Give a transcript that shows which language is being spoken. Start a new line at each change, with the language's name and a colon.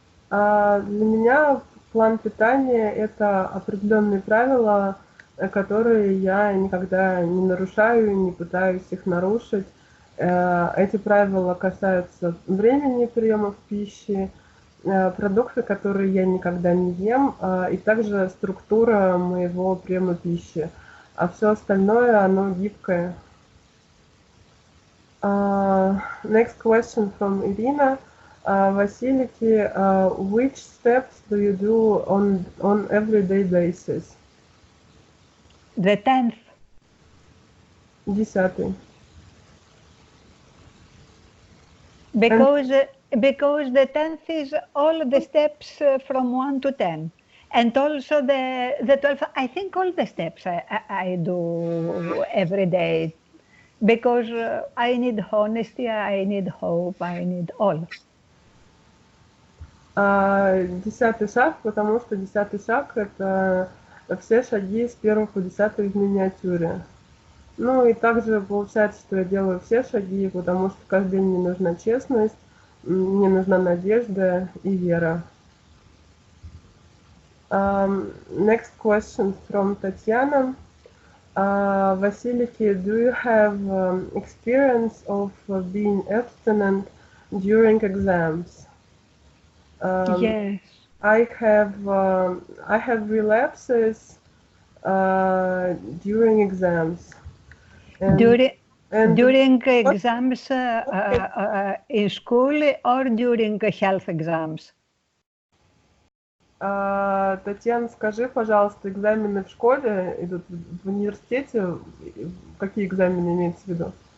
Russian: Для меня план питания – это определенные правила, которые я никогда не нарушаю, не пытаюсь их нарушить. Эти правила касаются времени приемов пищи, продукты, которые я никогда не ем, и также структура моего приема пищи. А все остальное, оно гибкое.
English: Next question from Irina. Василики, which steps do you do on everyday basis? The 10th. 10. Because the 10th is all the steps from 1 to 10. And also the 12th, I think all the steps I do every day. because I need honesty, I need hope, I need all.
Russian: 10-й шаг, потому что 10-й шаг — это все шаги с 1 по 10 в миниатюре. Ну и также получается, что я делаю все шаги, потому что каждый день мне нужна честность, мне нужна надежда и вера.
English: Next question from Tatiana. Василики, do you have experience of being abstinent during exams? Yes. I have relapses during exams. During exams in school or during health exams?
Russian: Татьяна, скажи, пожалуйста, экзамены в школе идут в университете? Какие экзамены имеются в виду?